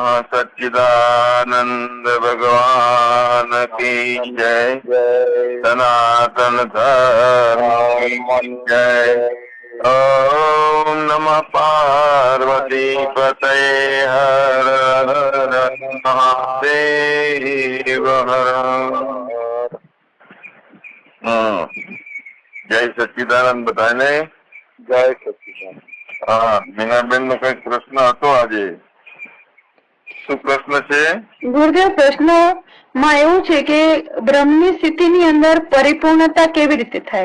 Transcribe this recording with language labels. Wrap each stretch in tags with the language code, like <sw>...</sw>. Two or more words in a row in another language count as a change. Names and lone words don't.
<hi>सच्चिदानंद भगवान की जय। सनातन धर्म की जय।</hi> <sa>ओम नमः पार्वती पतये हर हर महादेव हर।</sa> <gu>જય સચ્ચિદાનંદ બધાને જય સચ્ચિદાનંદ. હા, મીનાબેન નો કઈક પ્રશ્ન હતો આજે. શું પ્રશ્ન છે? ગુરુદેવ, પ્રશ્નમાં એવું છે કે બ્રહ્મની સ્થિતિની અંદર પરિપૂર્ણતા કેવી રીતે થાય?</gu>